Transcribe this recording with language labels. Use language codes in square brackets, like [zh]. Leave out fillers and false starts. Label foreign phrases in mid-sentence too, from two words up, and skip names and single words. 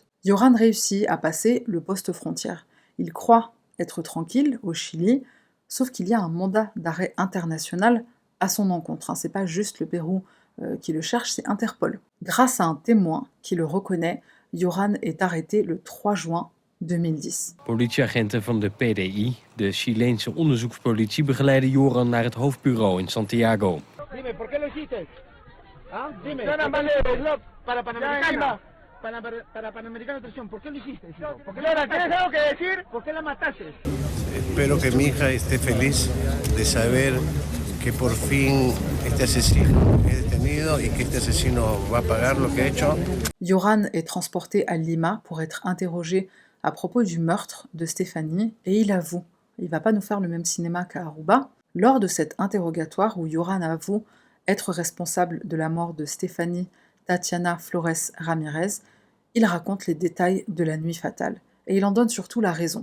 [fr] Joran réussit à passer le poste frontière. Il croit être tranquille au Chili, sauf qu'il y a un mandat d'arrêt international à son encontre. C'est pas juste le Pérou qui le cherche, c'est Interpol. Grâce à un témoin qui le reconnaît, Joran est arrêté le 3 juin 2010. [nl] Politieagenten van de PDI, de Chileense onderzoekspolitie, begeleiden Joran naar het hoofdbureau in Santiago. [es] Dime, ¿por qué lo hiciste? ¿Ah? Dime. Para Panamericana. Para Panamericana Traición, ¿por qué lo hiciste? ¿Por qué ¿tienes algo que decir? ¿Por qué la mataste? Espero que mi hija esté feliz de saber que por fin este asesino es detenido y que este asesino va a pagar lo que ha hecho. [fr] Joran est transporté à Lima pour être interrogé à propos du meurtre de Stéphanie et il avoue. Il va pas nous faire le même cinéma qu'à Aruba. Lors de cet interrogatoire où Joran avoue être responsable de la mort de Stéphanie Tatiana Flores Ramirez, il raconte les détails de la nuit fatale et il en donne surtout la raison.